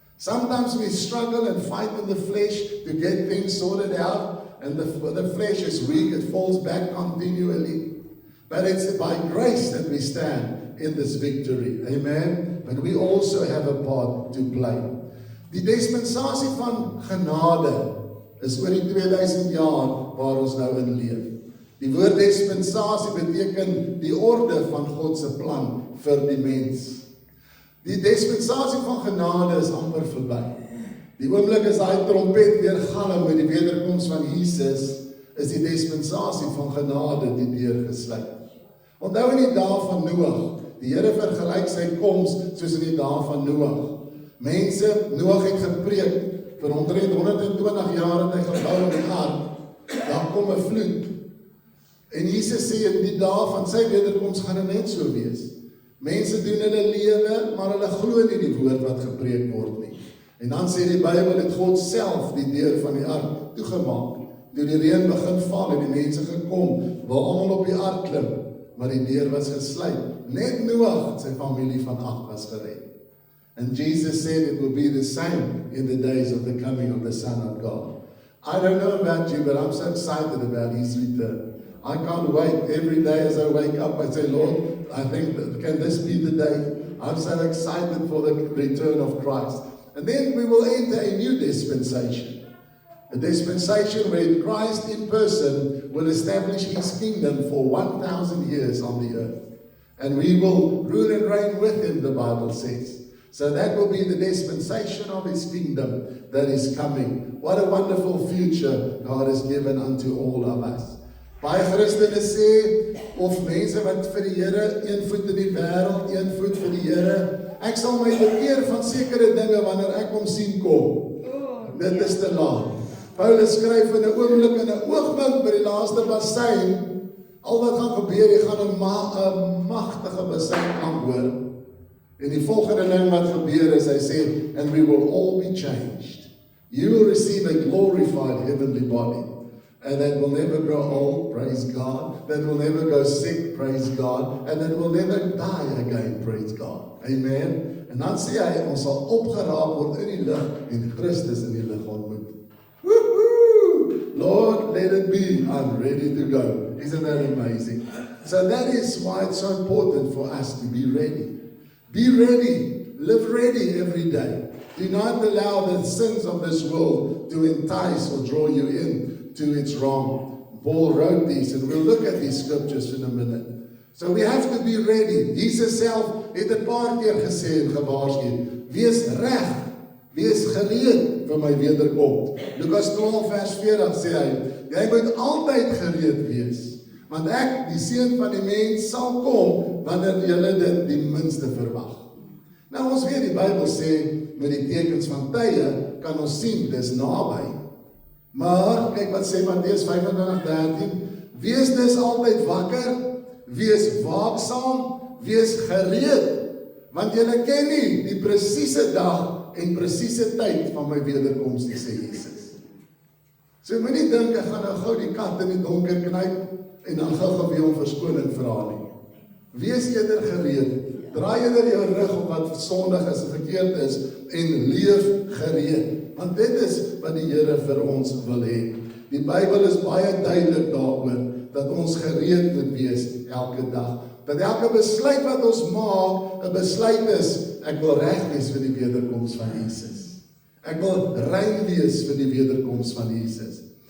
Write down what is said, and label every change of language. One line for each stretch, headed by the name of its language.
English: Sometimes we struggle and fight in the flesh to get things sorted out, and the flesh is weak, it falls back continually. But it's by grace that we stand in this victory. Amen? But we also have a part to play.
Afrikaans: Die dispensasie van genade is oor die 2000 jaar waar ons nou in leef. Die woord dispensasie beteken die orde van God se plan vir die mens. Die dispensasie van genade is amper verby. Die oomblik as daai trompet weer galm met die wederkoms van Jesus, is die dispensasie van genade die deur gesluit. Onthou in die dae van Noag, die Here vergelyk sy koms soos in die dae van Noag. Mense, Noag het gepreek vir 120 jaar het hy gebou in die ark. Daar kom 'n vloed. En Jesus sê in die dae van sy wederkoms gaan dit net so wees. Mense doen hulle lewe, maar hulle glo nie die woord wat gepreek word nie. En dan sê die Bybel het God self die deur van die ark toegemaak. Toe die reën begin val en die mense gekom, waar almal op die ark klim, maar die deur was gesluit. Net Noag en sy familie van 8 was gered.
English: And Jesus said it will be the same in the days of the coming of the Son of God. I don't know about you, but I'm so excited about His return. I can't wait. Every day as I wake up, I say, Lord, I think, can this be the day? I'm so excited for the return of Christ. And then we will enter a new dispensation. A dispensation where Christ in person will establish His kingdom for 1,000 years on the earth. And we will rule and reign with Him, the Bible says. So that will be the dispensation of His kingdom that is coming. what a wonderful future God has given unto all of us.
Afrikaans: Baie Christene sê, of mense wat vir die Here, een voet in die wêreld, een voet vir die Here, ek sal my bekeer van sekere dinge wanneer ek hom sien kom. Dit is te laat. Paulus skryf in 'n oomblik, in 'n oogwink by die laaste bassein, al wat gaan gebeur, jy gaan 'n magtige bassein aanhoor. En die volgende ding wat gebeur is, hy sê,
English: and we will all be changed. You will receive a glorified heavenly body. And that will never grow old, praise God. That will never go sick, praise God. And that will never die again, praise God.
Afrikaans: Amen. En dan sê hy, ons sal opgeraap word in die lig en Christus in die lig ontmoet.
English: Woohoo! Lord, let it be. I'm ready to go. Isn't that amazing? So that is why it's so important for us to be ready. Be ready. Live ready every day. Do not allow the sins of this world to entice or draw you in to its wrong. Paul wrote these, and we'll look at these scriptures in a minute. So we have to be ready.
Afrikaans: Jesus self het 'n paar keer gesê en gewaarsku, wees reg, wees gereed vir my wederkoms. Lukas 12 vers 40 sê hy, jy moet altyd gereed wees, want ek, die seun van die mens, sal kom wanneer julle dit die minste verwag. Nou ons weet die Bybel sê, met die tekens van tye kan ons sien dis naby. Maar, kyk wat sê Matteus 25:13, wees dus altyd wakker, wees waaksaam, wees gereed, want julle ken nie die presiese dag en presiese tyd van my wederkoms nie, sê Jesus. So moenie dink ek gaan nou gou die kat in die donker knyp en dan gou weer om verskoning vra nie. Wees eerder gereed, draai eerder jou rug op wat sondig is en verkeerd is en leef gereed. Want dit is wat die Here vir ons wil hê. Die Bybel is baie duidelik daaroor dat ons gereed moet wees elke dag. Dat elke besluit wat ons maak, 'n besluit is, ek wil reg wees vir die wederkoms van Jesus. Ek wil rein wees vir die wederkoms van Jesus.